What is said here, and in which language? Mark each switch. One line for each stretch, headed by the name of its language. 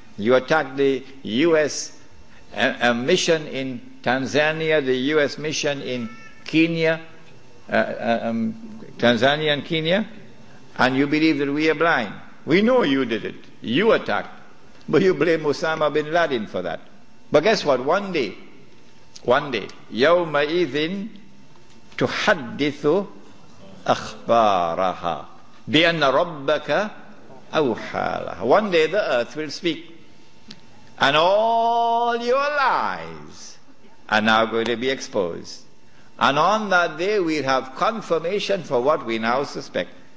English: You attacked the U.S. mission in Tanzania, the U.S. mission in Kenya, Tanzania and Kenya, and you believe that we are blind. We know you did it. You attacked. But you blame Osama bin Laden for that. But guess what? One day,
Arabic: يَوْمَئِذٍ تُحَدِّثُ أَخْبَارَهَا بِأَنَّ رَبَّكَ أَوْحَى.
English: One day the earth will speak. And all your lies are now going to be exposed. And on that day we'll have confirmation for what we now suspect.